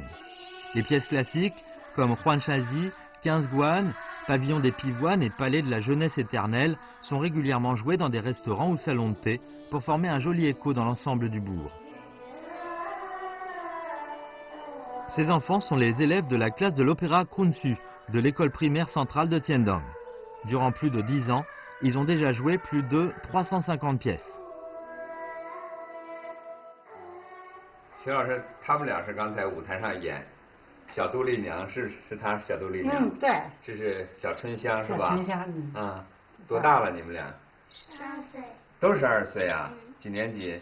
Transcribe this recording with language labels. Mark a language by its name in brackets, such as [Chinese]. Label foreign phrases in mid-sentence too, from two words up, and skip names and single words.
[French] Les pièces classiques comme Huanshazi, 15 Guan, Pavillon des Pivoines et Palais de la Jeunesse éternelle sont régulièrement joués dans des restaurants ou salons de thé pour former un joli écho dans l'ensemble du bourg. Ces enfants sont les élèves de la classe de l'opéra Kunsu de l'école primaire centrale de Tiendong. Durant plus de 10 ans, ils ont déjà joué plus de 350 pièces. [Chinese] 徐老师，他们俩是刚才舞台上演小杜丽娘，是她小杜丽娘。嗯，对。这是小春香是吧？小春香，啊，多大了你们俩 12岁。都12岁啊？几年级